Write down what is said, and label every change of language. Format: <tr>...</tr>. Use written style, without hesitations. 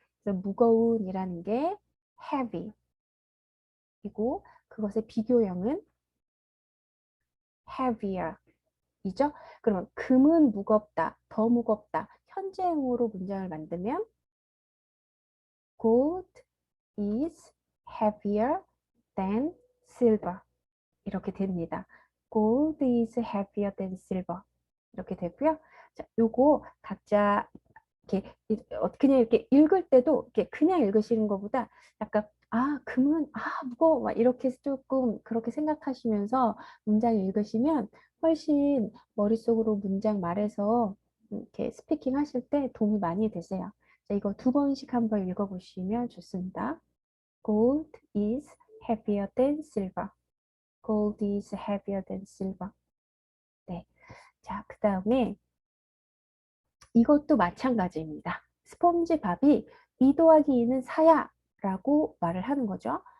<ko>그래서 무거운이라는 게 heavy 이고 그것의 비교형은 heavier 이죠? 그러면 금은 무겁다, 더 무겁다. 현재형으로 문장을 만들면</ko> <en>gold is heavier than silver</en> <ko>이렇게 됩니다.</ko> <en>gold is heavier than silver</en> <ko>이렇게 되고요. 자, 요거 각자 이렇게 그냥 이렇게 읽을 때도 이렇게 그냥 읽으시는 것보다 약간 금은 무거워 막 이렇게 조금 그렇게 생각하시면서 문장 읽으시면 훨씬 머릿속으로 문장 말해서 이렇게 스피킹 하실 때 도움이 많이 되세요. 자, 이거 두 번씩 한번 읽어보시면 좋습니다.</ko> <en>Gold is heavier than silver. Gold is heavier than silver.</en> <ko>네. 자, 그 다음에 이것도 마찬가지입니다. 스폰지밥이 2 더하기 2는 4야 라고 말을 하는 거죠.</ko>